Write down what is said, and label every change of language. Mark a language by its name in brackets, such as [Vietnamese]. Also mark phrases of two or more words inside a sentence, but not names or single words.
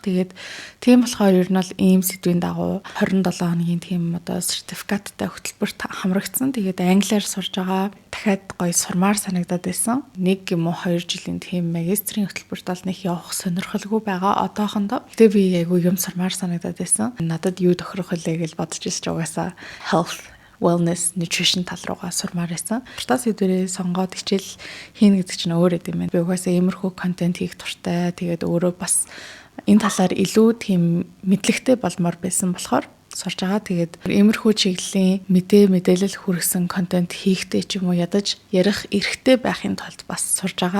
[Mongolian] Тэгээд тийм болохоор ер нь бол ийм сэдвийн дагуу 27 хоногийн тийм одоо сертификаттай хөтөлбөрт хамрагдсан. Тэгээд англиар сурж байгаа. Дахиад гоё сурмаар санагдаад байсан. 1 юм уу 2 жилийн тийм магистрийн хөтөлбөрт бол нэг явах сонирхолгүй байгаа одоохондоо. Тэгээд би айгүй юм сурмаар санагдаад байсан. Надад юу тохирох вэ гэж бодож ирж угаасаа [English] health, wellness, nutrition [Mongolian] тал руугаа сурмаар байсан. Туртаас хэдвэрээ сонгоод хичээл хийнэ гэдэг чинь өөр юм байна. Би угаасаа иймэрхүү контент хийх туртай. Тэгээд өөрөө бас энэ талаар илүү тийм мэдлэгтэй болмоор байсан болохоор сурж байгаа. Тэгээд иймэрхүү чиглэлийн мэдээлэл хүргэсэн контент хийхдээ ч юм уу ядаж ярих эрхтэй байхын тулд бас сурж байгаа.